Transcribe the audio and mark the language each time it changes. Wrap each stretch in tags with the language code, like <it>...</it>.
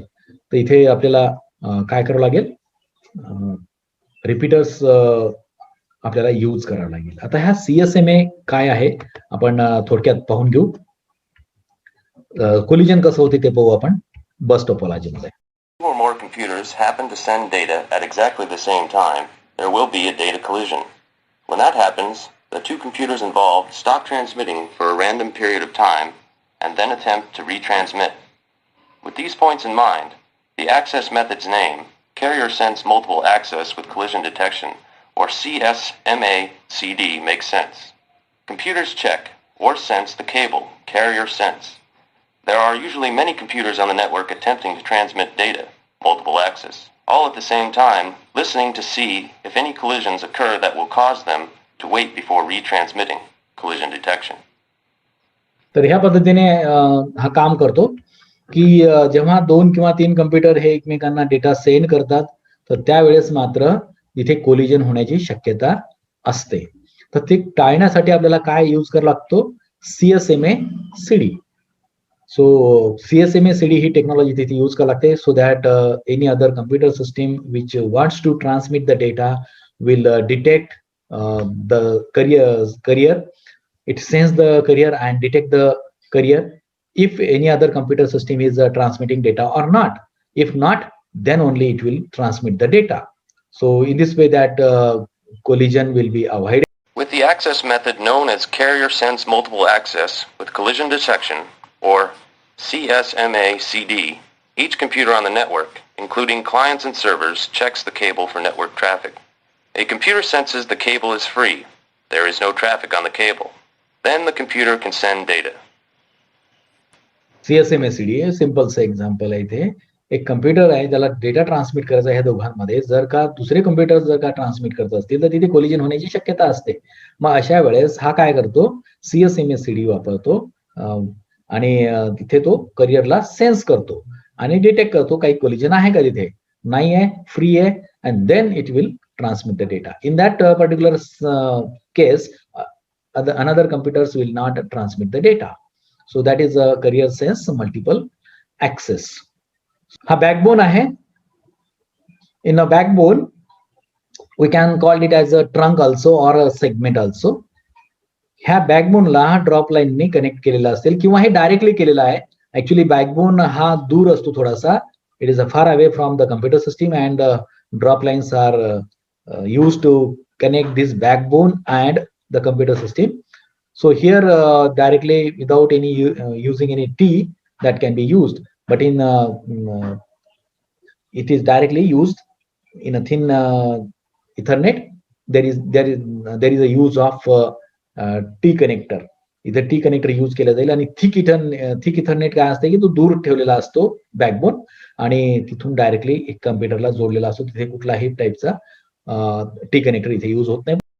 <mr>तर इथे आपल्याला काय करावं लागेल, रिपीटर्स आपल्याला यूज करावं लागेल. आता ह्या CSMA काय आहे आपण थोडक्यात पाहून घेऊ. कोलिजन कसं होते ते पाहू आपण बस टोपोलॉजी मध्ये.</mr> <en>Two or more computers happen to send data at exactly the same time, there will be a data collision. When that happens, the two computers involved stop transmitting for a random period of time and then attempt to retransmit. With these points in mind, the access method's name, Carrier Sense Multiple Access with Collision Detection, or CSMA-CD, makes sense. Computers check or sense the cable, carrier sense. There are usually many computers on the network attempting to transmit data, multiple access, all at the same time, listening to see if any collisions occur that will cause them to wait before retransmitting, collision detection.</en> <mr>तर ह्या पद्धतीने हा काम करतो की जेव्हा 2 किंवा 3 computer हे एकमेकांना डेटा सेंड करतात, तर त्यावेळेस मात्र इथे कोलिजन होण्याची शक्यता असते. तर ते टाळण्यासाठी आपल्याला काय यूज करावा लागतो, CSMA-CD. सो CSMA-CD ही टेक्नॉलॉजी तिथे यूज करावी लागते,</mr> <en>So that any other computer system which wants to transmit the data will detect the carrier. It sends the carrier and detect the carrier if any other computer system is transmitting data or not. If not, then only it will transmit the data. So in this way that collision will be avoided. With the access method known as Carrier Sense Multiple Access with Collision Detection, or CSMA-CD, each computer on the network, including clients and servers, checks the cable for network traffic. A computer senses the cable is free. There is no traffic on the cable. Then the computer can send data.</en> <mr>CSMA-CD हे सिंपलचं example आहे. इथे एक computer आहे, त्याला data transmit करायचा आहे. दोघांमध्ये जर का दुसरे कम्प्युटर जर का ट्रान्समिट करत असतील तर तिथे कोलिजन होण्याची शक्यता असते. मग अशा वेळेस हा काय करतो, CSMA-CD वापरतो आणि तिथे तो करिअरला सेन्स करतो आणि डिटेक्ट करतो काही कोलिजन आहे का, तिथे नाही आहे, फ्री आहे,</mr> <en>And then it will transmit the data. In that particular case another computers will not transmit the data. So that is a carrier sense multiple access.</en> <mr>हा backbone आहे.</mr> <en>In a backbone we can call it as a trunk also or a segment also.</en> <mr>ह्या backbone ला drop line ने connect केलेला असेल किंवा हे directly केलेला आहे. ऍक्च्युली backbone हा दूर असतो थोडासा.</mr> <en>It is far away from the computer system and drop lines are used to connect this backbone and the computer system. So here directly without any using any T that can be used, but in it is directly used in a thin Ethernet. There is a use of T connector.</en> <mr>इथे T connector use केला जाईल आणि thick Ethernet काय असते की तो दूर ठेवलेला असतो बॅकबोन आणि तिथून डायरेक्टली एक कम्प्युटरला जोडलेला असतो. तिथे कुठलाही टाईपचा T कनेक्टर इथे यूज होत नाही.</mr>